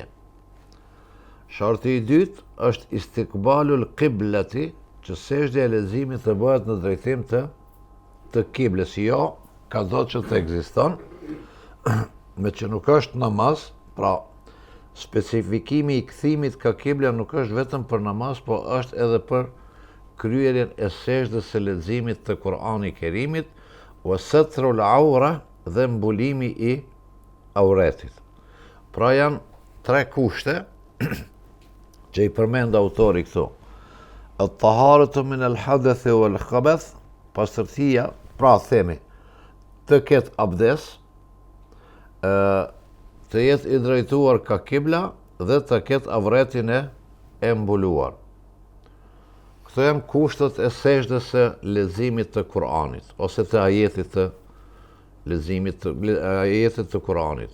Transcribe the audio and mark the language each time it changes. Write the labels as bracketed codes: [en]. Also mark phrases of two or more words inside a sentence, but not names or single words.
[sq] Sharti i dytë është [ar] استقبال القبلة, [sq] që sejdja e leximit të bëhet në drejtim të kibles, jo ka do që të ekziston, me që nuk është namaz, pra specifikimi i kthimit ka kibla nuk është vetëm për namaz, po është edhe për kryerjen e sejdës së leximit të Kur'anit Kerimit, [ar] وستر العورة [sq] dhe mbulimi i auretit. Pra janë 3 kushte që i përmend autori këtu. [ar] الطهارة من الحدث والخبث, [sq] pastërtia, pra themi, të ketë abdes, të jetë i drejtuar ka kibla dhe të ketë avretin e mbuluar. Këto janë kushtet e sejdës së leximit të Kur'anit ose të ajetit të leximit ajetit të Kur'anit.